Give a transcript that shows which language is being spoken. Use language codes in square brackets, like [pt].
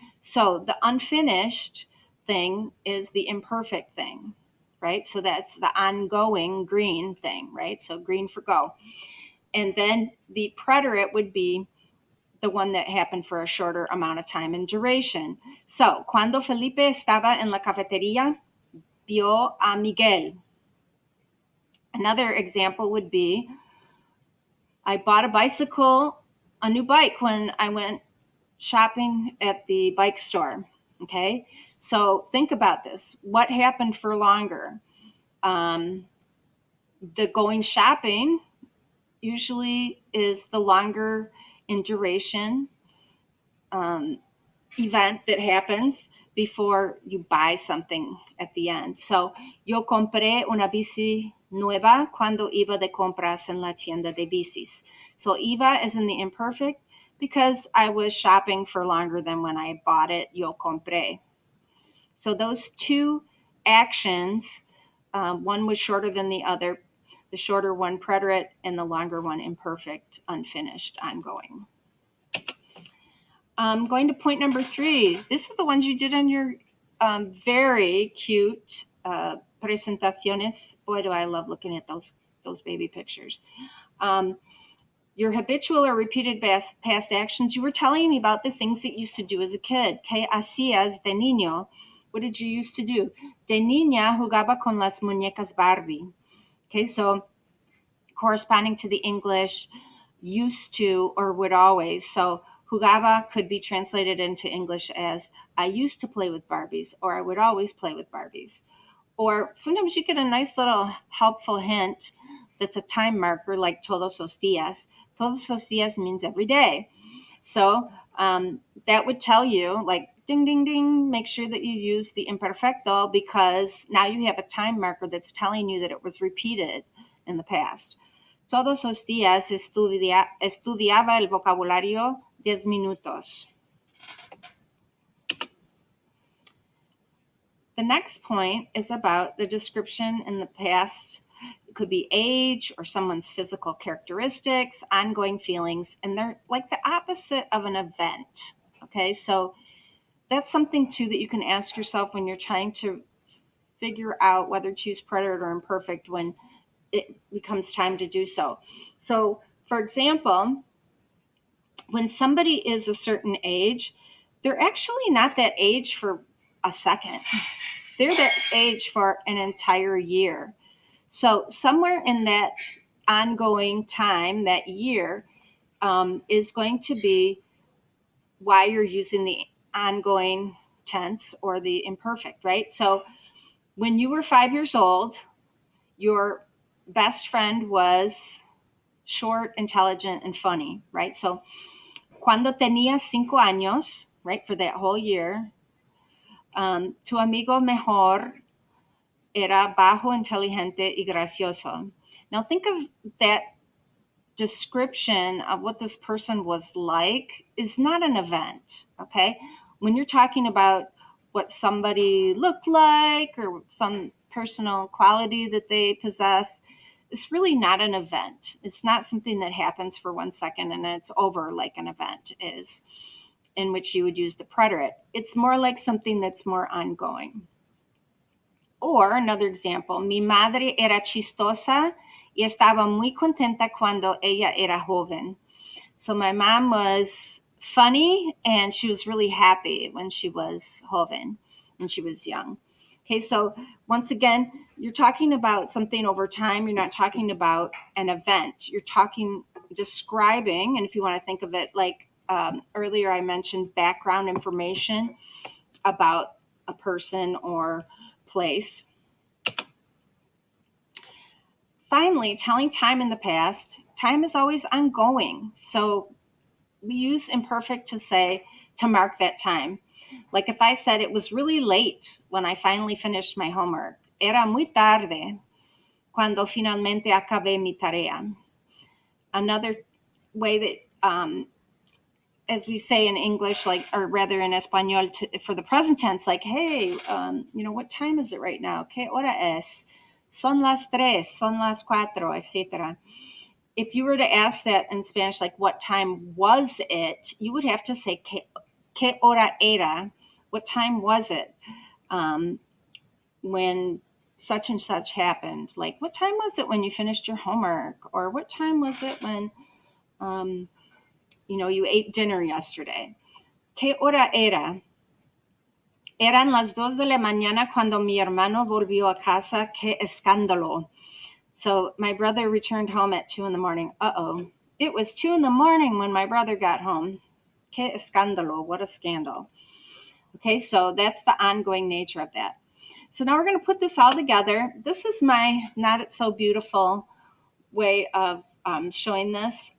[en] So the unfinished thing is the imperfect thing, right? So that's the ongoing green thing, right? So green for go. And then the preterite would be the one that happened for a shorter amount of time in duration. [es] So, cuando Felipe estaba en la cafetería, vio a Miguel. [en] Another example would be, I bought a new bike when I went shopping at the bike store. Okay, so think about this. What happened for longer? The going shopping usually is the longer in duration event that happens before you buy something at the end. [es] So, yo compré una bici nueva cuando iba de compras en la tienda de bicis. [en] So, iba is in the imperfect because I was shopping for longer than when I bought it. [es] Yo compré. [en] So, those two actions, one was shorter than the other. The shorter one preterite and the longer one imperfect, unfinished, ongoing. Going to point number 3. This is the ones you did on your very cute presentaciones. Boy, do I love looking at those baby pictures. Your habitual or repeated past actions. You were telling me about the things that you used to do as a kid. [es] ¿Qué hacías de niño? [en] What did you used to do? [es] De niña jugaba con las muñecas Barbie. [en] Okay, so corresponding to the English, used to or would always. So jugaba could be translated into English as I used to play with Barbies, or I would always play with Barbies. Or sometimes you get a nice little helpful hint that's a time marker like [es] todos los días. Todos los días [en] means every day. So that would tell you, like, ding, ding, ding, make sure that you use the imperfecto because now you have a time marker that's telling you that it was repeated in the past. [es] Todos los días estudiaba el vocabulario 10 minutos. [en] The next point is about the description in the past. It could be age or someone's physical characteristics, ongoing feelings, and they're like the opposite of an event. Okay, so that's something too that you can ask yourself when you're trying to figure out whether to use preterite or imperfect when it becomes time to do so. So, for example, when somebody is a certain age, they're actually not that age for a second. They're that age for an entire year. So somewhere in that ongoing time, that year, is going to be why you're using the ongoing tense or the imperfect, right? So when you were 5 years old, your best friend was short, intelligent, and funny, right? [es] So cuando tenías 5 años, right, [en] for that whole year, [es] tu amigo mejor era bajo, inteligente, y gracioso. [en] Now think of that description of what this person was like is not an event, okay? When you're talking about what somebody looked like or some personal quality that they possess, it's really not an event. It's not something that happens for 1 second and then it's over like an event is, in which you would use the preterite. It's more like something that's more ongoing. Or another example, [es] mi madre era chistosa y estaba muy contenta cuando ella era joven. [en] So my mom was funny and she was really happy when she was joven, when she was young. Okay, so once again, you're talking about something over time. You're not talking about an event. You're describing, and if you want to think of it like earlier I mentioned background information about a person or place. Finally, telling time in the past. Time is always ongoing. So we use imperfect to mark that time. Like if I said it was really late when I finally finished my homework. [es] Era muy tarde cuando finalmente acabé mi tarea. [en] another way that, as we say in English, like, or rather in Espanol, for the present tense, like, hey, what time is it right now? [es] ¿Qué hora es? Son las tres, son las cuatro, etc. [en] If you were to ask that in Spanish, like, what time was it? You would have to say, [es] ¿qué hora era? [en] What time was it? When such and such happened. Like, what time was it when you finished your homework? Or what time was it when, you ate dinner yesterday? [es] ¿Qué hora era? Eran las 2 de la mañana cuando mi hermano volvió a casa. ¡Qué escándalo! [en] So my brother returned home at 2 in the morning. Uh-oh. It was 2 in the morning when my brother got home. [es] ¡Qué escándalo! [en] What a scandal. Okay, so that's the ongoing nature of that. So now we're going to put this all together. This is my not so beautiful way of showing this.